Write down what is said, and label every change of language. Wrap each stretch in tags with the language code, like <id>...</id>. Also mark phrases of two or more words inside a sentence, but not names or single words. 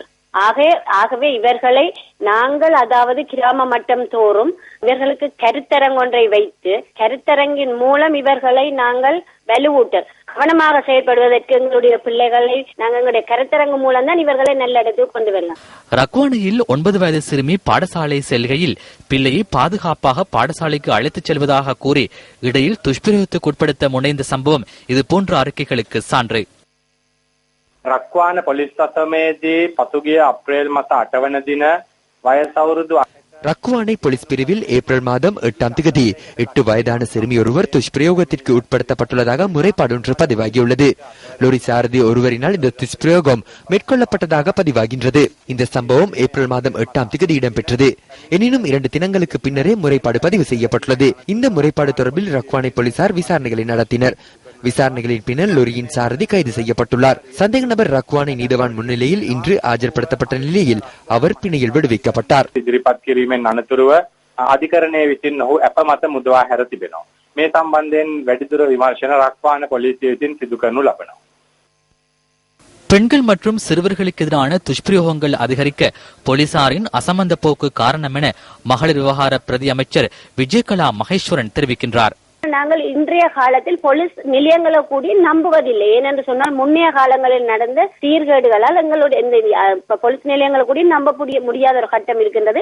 <ta>ஆகவே இவர்களை நாங்கள், அதாவது கிராம மட்டம் தோறும் இவர்களுக்கு கருத்தரங்கொன்றை வைத்து கருத்தரங்கின் மூலம் இவர்களை நாங்கள் வலுவூட்ட கவனமாக செயல்படுவதற்கு எங்களுடைய பிள்ளைகளை நாங்கள் எங்களுடைய கருத்தரங்கு மூலம் தான் இவர்களை நல்ல இடத்துக்கு கொண்டு வரலாம். ரக்குவானையில் 9 வயது சிறுமி பாடசாலை செல்கையில் பிள்ளையை பாதுகாப்பாக பாடசாலைக்கு அழைத்துச் செல்வதாக கூறி இடையில் துஷ்பிரயோகத்துக்கு உட்படுத்த முனைந்த சம்பவம் இது போன்ற அறிக்கைகளுக்கு சான்று.</ta> <si>රක්වාන පොලිස් අසමේදී පසුගිය අප්‍රේල් මාස 8 වන දින වයස අවුරුදු</si> <ta>ரக்குவானை போலீஸ் பிரிவில் ஏப்ரல் மாதம் 8ஆம் தேதி 8 வயதான சிறுமியொருவர் துஷ்பிரயோகத்திற்கு உட்படுத்தப்பட்டுள்ளதாக முறைப்பாடு ஒன்று பதிவாகியுள்ளது. லோரி சாரதி ஒருவரினால் இந்த துஷ்பிரயோகம் மேற்கொள்ளப்பட்டதாக பதிவாகின்றது. இந்த சம்பவம் ஏப்ரல் மாதம் 8ஆம் தேதி இடம்பெற்றது. எனினும் 2 தினங்களுக்கு பின்னரே முறைப்பாடு பதிவு செய்யப்பட்டுள்ளது. இந்த முறைப்பாடு தொடர்பில் ரக்குவானை போலீசார் விசாரணைகளை நடத்தினர். விசாரணைகளின் பின்னர் லோரியின் சாரதி கைது செய்யப்பட்டுள்ளார். சந்தேக நபர் ரக்குவானை நீதவான் முன்னிலையில் இன்று ஆஜர்படுத்தப்பட்ட நிலையில் அவர் பிணையில் விடுவிக்கப்பட்டார்.</ta> <si>ඉදිරිපත් කිරීමෙන් අනතුරුව අධිකරණයේ විසින් ඔහු අප මත මුදවා හැර තිබෙනවා. මේ සම්බන්ධයෙන් වැඩිදුර විමර්ශන රක්වාන පොලිසිය විසින් සිදු කරනු ලබනවා.</si> <ta>பெண்கள் மற்றும் சிறுவர்களுக்கு எதிரான துஷ்பிரயோகங்கள் அதிகரிக்க போலீசாரின் அசமந்த போக்கு காரணம் என மகளிர் விவகார பிரதி அமைச்சர் விஜயகலா மகேஸ்வரன் தெரிவிக்கின்றார். நாங்கள் இன்றைய காலத்தில் போலீஸ் நிலையங்களை கூடி நம்புவதில்லை. ஏனென்று சொன்னால் முன்னைய காலங்களில் நடந்த சீர்கேடுகளால் எங்களுடைய போலீஸ் நிலையங்களை கூடி நம்ப முடியாத ஒரு கட்டம் இருக்கின்றது.</ta>